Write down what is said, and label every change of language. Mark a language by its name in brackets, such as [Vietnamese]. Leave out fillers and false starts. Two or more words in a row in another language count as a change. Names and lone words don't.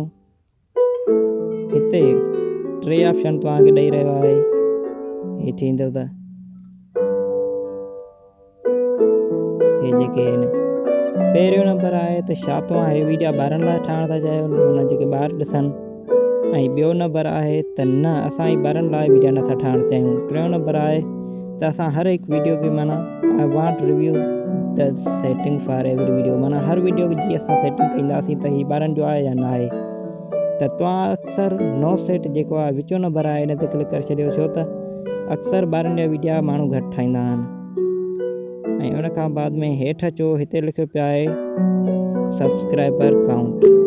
[Sindhi] हिते 3 ऑप्शन तव्हांखे ॾेई रहियो आहे, हेठि ईंदव त हे जेके आहिनि। पहिरियों नंबर आहे त छा तव्हां हे वीडियो ॿारनि लाइ ठाहिण था चाहियो, हुन जेके ॿार ॾिसनि। ऐं ॿियो नंबर आहे त न असां ॿारनि लाइ वीडियो नथा ठाहिणु चाहियूं। 3 नंबर आहे त असां हर हिकु वीडियो खे माना [English] I want review the setting for every video, [Sindhi] माना हर वीडियो जी असां सेटिंग कंदासीं त हीअ ॿारनि जो आहे या न आहे। त तव्हां अक्सर [English] no set [Sindhi] जेको आहे विचो नंबर आहे इन ते क्लिक करे छॾियो, छो त अक्सर ॿारनि जा वीडियो माण्हू घटि ठाहींदा आहिनि। ऐं उन खां बाद में हेठि अचो, हिते लिखियो पियो आहे [English] subscriber count.